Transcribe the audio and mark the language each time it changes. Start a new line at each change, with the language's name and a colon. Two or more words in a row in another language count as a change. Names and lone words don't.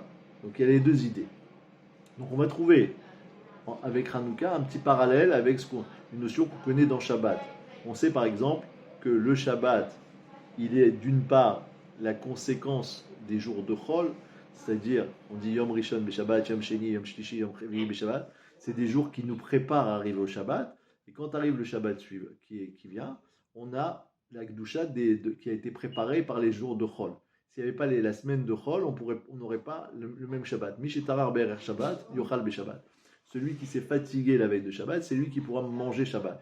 French: Donc il y a les deux idées. Donc on va trouver avec Hanouka un petit parallèle avec une notion qu'on connaît dans Shabbat. On sait par exemple que le Shabbat, il est d'une part la conséquence des jours de Chol, c'est-à-dire on dit
Hebrew: יום ראשון בשבת יום שני יום שלישי יום רביעי בשבת,
French: c'est des jours qui nous préparent à arriver au Shabbat, et quand arrive le Shabbat qui vient, on a la Gdusha qui a été préparée par les jours de Chol. S'il n'y avait pas la semaine de Chol, on n'aurait pas le même Shabbat.
Hebrew: מי שטרח בערב שבת יאכל בשבת.
French: Celui qui s'est fatigué la veille de Shabbat, c'est lui qui pourra manger Shabbat.